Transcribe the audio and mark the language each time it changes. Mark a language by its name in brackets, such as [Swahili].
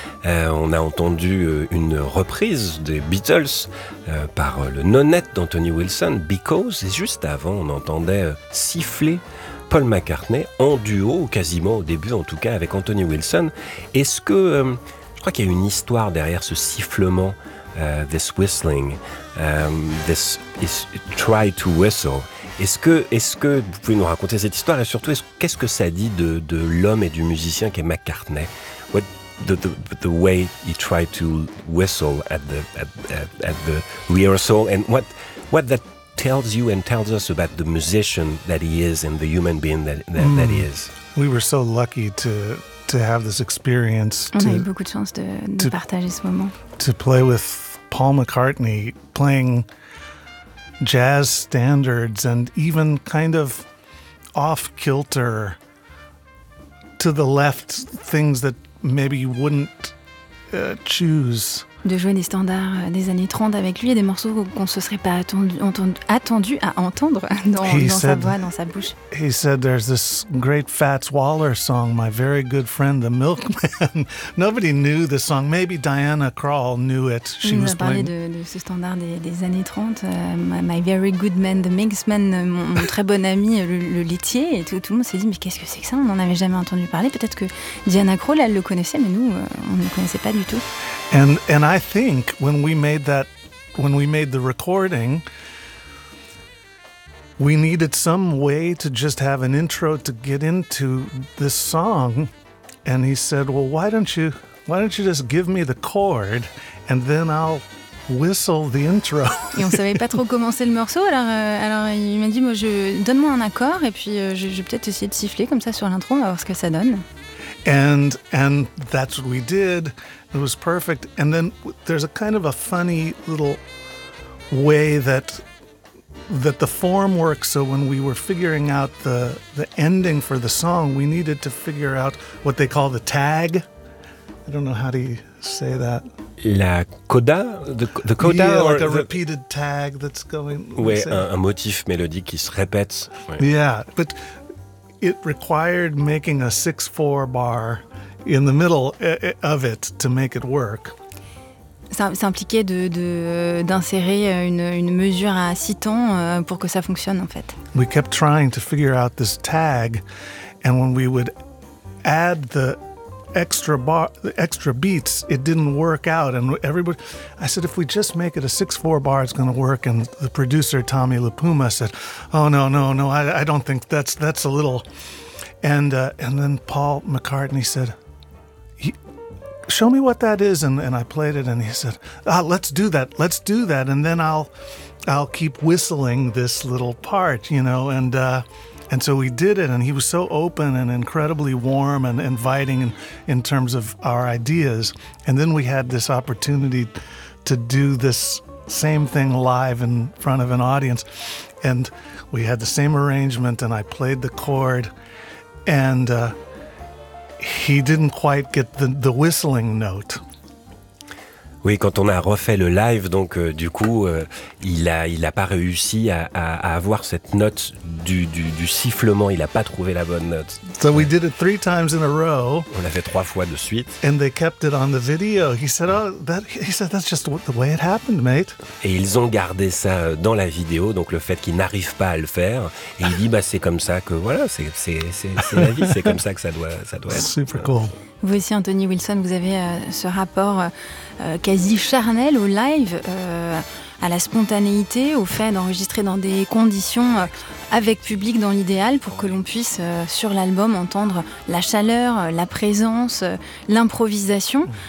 [French] On a entendu une reprise des Beatles par le nonet d'Anthony Wilson, Because, et juste avant, on entendait siffler Paul McCartney en duo, quasiment au début en tout cas, avec Anthony Wilson. Est-ce que, je crois qu'il y a une histoire derrière ce sifflement, [English] this whistling, this is try to whistle. [French] Est-ce que vous pouvez nous raconter cette histoire et surtout qu'est-ce que ça dit de l'homme et du musicien qui est McCartney? [English] What the way he tried to whistle at the rehearsal and what that tells you and tells us about the musician that he is and the human being that he is. We were so lucky to have this experience. [French] On a eu beaucoup de chance de partager ce moment. [English] To play with Paul McCartney playing jazz standards and even kind of off kilter to the left things that maybe you wouldn't choose. [French] De jouer des standards des années 30 avec lui et des morceaux qu'on se serait pas attendu à entendre dans sa bouche. [English] He said there's this great Fats Waller song, my very good friend the milkman. Nobody knew the song, maybe Diana Krall knew it. She was playing [French] de ce standard des années 30, [English] my very good man the milkman, [French] mon très bon ami le laitier, et tout le monde s'est dit mais qu'est-ce que c'est que ça, on n'en avait jamais entendu parler. Peut-être que Diana Krall elle le connaissait, mais nous on ne connaissait pas du tout. [English] And I think when we made the recording, we needed some way to just have an intro to get into this song. And he said, "Well, why don't you just give me the chord, and then I'll whistle the intro." [French] Et on savait pas trop commencer le morceau. Alors il m'a dit, donne-moi un accord, et puis je vais peut-être essayer de siffler comme ça sur l'intro. On va voir ce que ça donne. [English] And that's what we did. It was perfect. And then there's a kind of a funny little way that the form works. So when we were figuring out the ending for the song, we needed to figure out what they call the tag. I don't know how to say that. [French] La coda, [English] the coda, yeah, or like a repeated tag that's going. [French] Ouais, un motif mélodique qui se répète. Ouais. [English] Yeah, but it required making a 6/4 bar in the middle of it to make it work. [French] Ça impliquait d'insérer une mesure à 6 temps pour que ça fonctionne en fait. [English] We kept trying to figure out this tag, and when we would add the extra bar, the extra beats, it didn't work out. And everybody, I said, if we just make it a 6/4 bar, it's going to work. And the producer Tommy LaPuma said, "Oh no, I don't think that's a little." And then Paul McCartney said, "Show me what that is." And I played it, and he said, "Ah, let's do that, and then I'll keep whistling this little part, you know." And so we did it, and he was so open and incredibly warm and inviting in terms of our ideas. And then we had this opportunity to do this same thing live in front of an audience. And we had the same arrangement, and I played the chord. And he didn't quite get the whistling note. [French] Oui, quand on a refait le live, donc du coup, il a pas réussi à avoir cette note du sifflement. Il a pas trouvé la bonne note. [English] So we did it 3 times in a row. [French] On l'a fait 3 fois de suite. [English] And they kept it on the video. He said, that's just the way it happened, mate. [French] Et ils ont gardé ça dans la vidéo, donc le fait qu'il n'arrive pas à le faire. Et il dit, c'est comme ça que voilà, c'est la vie, c'est comme ça que ça doit être. Super cool. Vous aussi, Anthony Wilson, vous avez ce rapport quasi charnel au live, à la spontanéité, au fait d'enregistrer dans des conditions avec public dans l'idéal pour que l'on puisse, sur l'album, entendre la chaleur, la présence, l'improvisation.